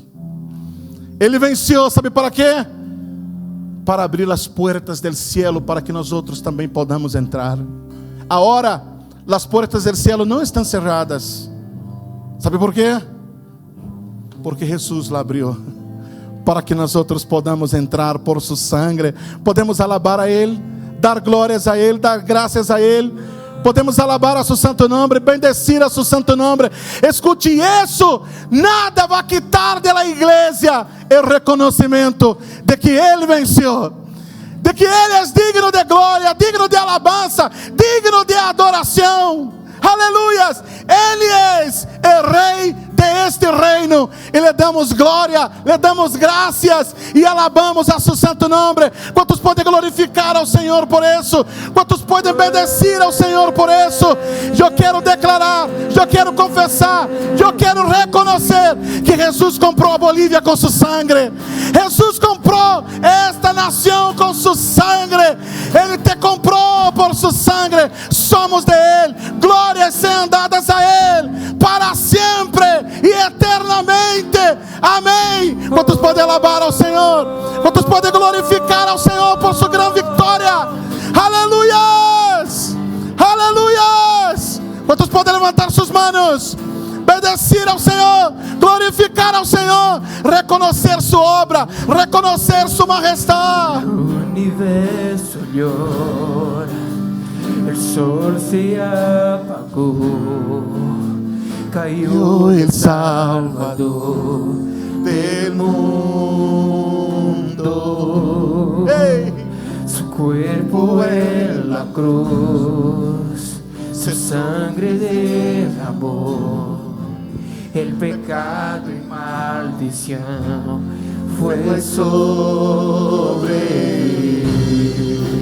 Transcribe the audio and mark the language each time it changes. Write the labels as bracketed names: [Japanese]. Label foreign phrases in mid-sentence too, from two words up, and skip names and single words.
[Portuguese] Ele venceu, sabe para quê? Para abrir as portas do cielo, para que nós outros também podamos entrar. Agora, as portas do cielo não estão cerradas. Sabe por quê? Porque Jesus lá abriu, para que nós outros podamos entrar por su sangue. Podemos alabar a Ele, dar glórias a Ele, dar graças a Ele. Podemos alabar a su santo nome, bendecir a su santo nome. Escute isso: nada vai quitar [Spanish] de la [Portuguese] igreja o reconhecimento de que Ele venceu, de que Ele é digno de glória, digno de alabança, digno de adoração. Aleluias. Ele é o Rei de este reino, e lhe damos glória, lhe damos graças e alabamos a su santo nome. Quantos podem glorificar ao Senhor por isso? Quantos podem bendecir ao Senhor por isso? Eu quero declarar, eu quero confessar, eu quero reconhecer que Jesus comprou a Bolívia com su sangue. Jesus comprou esta nação com su sangue. Ele te comprou por su sangue. Somos de Ele. Glórias sejam dadas a Ele para sempre e eternamente. Amém. Quantos podem alabar ao Senhor? Quantos podem glorificar ao Senhor por sua grande vitória? Aleluias. Aleluias. Quantos podem levantar suas manos, bendecir ao Senhor, glorificar ao Senhor, reconhecer sua obra, reconhecer sua majestade? [Spanish] O universo llora, el sol se apagó, cayó el Salvador del mundo. Hey. Su cuerpo en la cruz, su sangre derramó, el pecado y maldición fue sobre él.